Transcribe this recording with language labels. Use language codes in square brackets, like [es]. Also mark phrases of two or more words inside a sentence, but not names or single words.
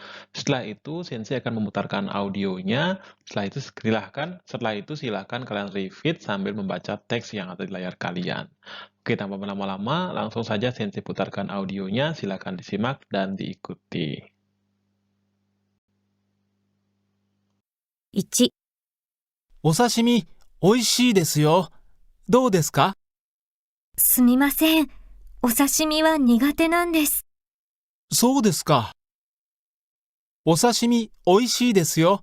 [id] Setelah itu, Sensei akan memutarkan audionya. Setelah itu silahkan kalian repeat sambil membaca teks yang ada di layar kalian. Oke, tanpa berlama-lama, langsung saja Sensei putarkan audionya. Silakan disimak dan diikuti. [ja] 1、お刺身、美味しいですよ。どうですか？すみません。お刺身は苦手なんです。そうですか。お刺身、美味しいですよ。